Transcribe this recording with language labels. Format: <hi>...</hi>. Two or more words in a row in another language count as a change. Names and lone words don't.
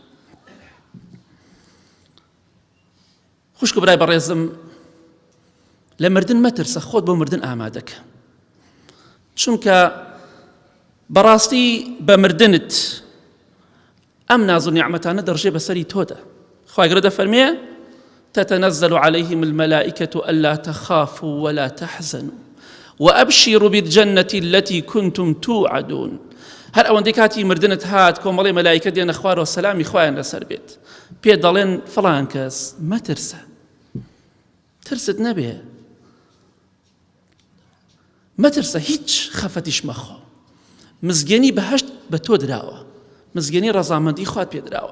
<ckb>خوشک و برای بەڕێزم، لە مردن مەترسە، خۆت بۆ مردن ئامادەکە، چونکە بەڕاستی بە مردنت ئەم ناز و نیعمەتانە دەڕژێ بەسەری تۆدا. خوای گەورە دەفەرمێ</ckb> <ar>تتنزل عليهم الملائكة ألا تخافوا ولا تحزنوا وأبشروا بالجنة التي كنتم توعدون.</ar> <ckb>هەر ئەوەندەی کاتی مردنت هات کۆمەڵی مەلایکە دێنە خوارەوە سەلامی خوایان لەسەر بێت، پێ دەڵێن فڵان کەس مەترسە، ترست نەبێ، مەترسە، هیچ خەفەتیش مەخۆ. مزگەنی بەهەشت بە تۆ دراوە، مزگەنی ڕەزامەندی خوات پێ دراوە.</ckb>